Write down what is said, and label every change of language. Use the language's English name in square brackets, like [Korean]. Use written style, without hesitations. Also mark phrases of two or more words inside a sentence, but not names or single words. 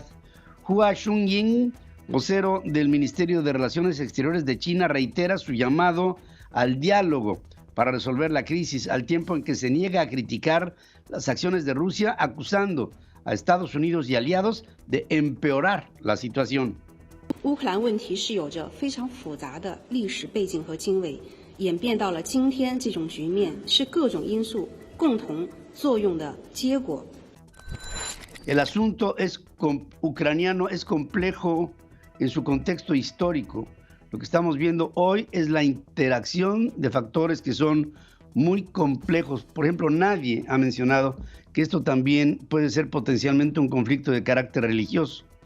[Spanish] Hua Chunying, vocero del Ministerio de Relaciones Exteriores de China, reitera su llamado al diálogo para resolver la crisis, al tiempo en que se niega a criticar las acciones de Rusia, acusando a Estados Unidos y aliados de empeorar la situación. [Chinese] 乌克兰问题是有着非常复杂的历史背景和经纬，演变到了今天这种局面，是各种因素共同作用的结果。 [Spanish] El asunto ucraniano es complejo en su contexto histórico. Lo que estamos viendo hoy es la interacción de factores que son muy complejos. Por ejemplo, nadie ha mencionado que esto también puede ser potencialmente un conflicto de carácter religioso.